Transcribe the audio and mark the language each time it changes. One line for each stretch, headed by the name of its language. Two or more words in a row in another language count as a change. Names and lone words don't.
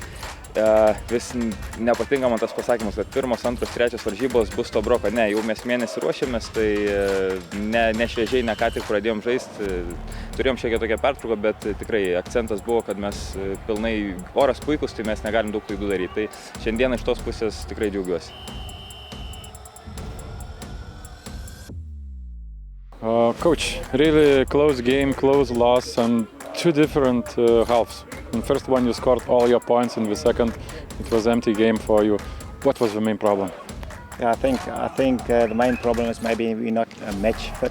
Lithuanian: Vis nepatinka man tas pasakymas, kad pirmos, antros, trečios varžybos bus to broko. Ne, jau mes mėnesį ruošiamės, tai ne šviežiai, ne ką tik pradėjom žaisti. Turėjom šiek tiek tokią pertrauką, bet tikrai akcentas buvo, kad mes pilnai, oras puikus, tai mes negalim daug klaidų daryti. Tai šiandieną iš tos pusės tikrai džiaugiuosi.
English: Coach, really close game, close loss and two different halves. In the first one you scored all your points, in the second it was empty game for you. What was the main problem? Yeah, I think the main problem is maybe we're not match fit.